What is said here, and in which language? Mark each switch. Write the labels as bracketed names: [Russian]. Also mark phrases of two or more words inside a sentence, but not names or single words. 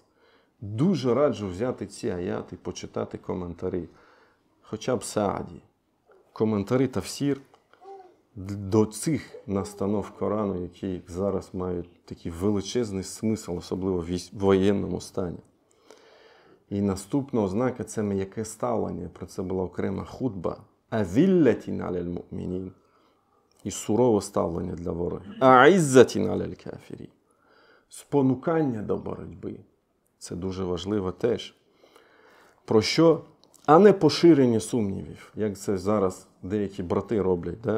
[Ukrainian] Дуже раджу взяти ці аяти, почитати коментарі, хоча б Сааді. Коментарі Тафсір до цих настанов Корану, які зараз мають такий величезний смисл, особливо в воєнному стані. І наступна ознака – це м'яке ставлення. Про це була окрема хутба. [Arabic] «Азіллятін аляль му'мінін» [Ukrainian] – і сурове ставлення для ворогів. [Arabic] «А'іззатін аляль кафірін» [Ukrainian] – спонукання до боротьби. Це дуже важливо теж. Про що? А не поширення сумнівів, як це зараз деякі брати роблять, да?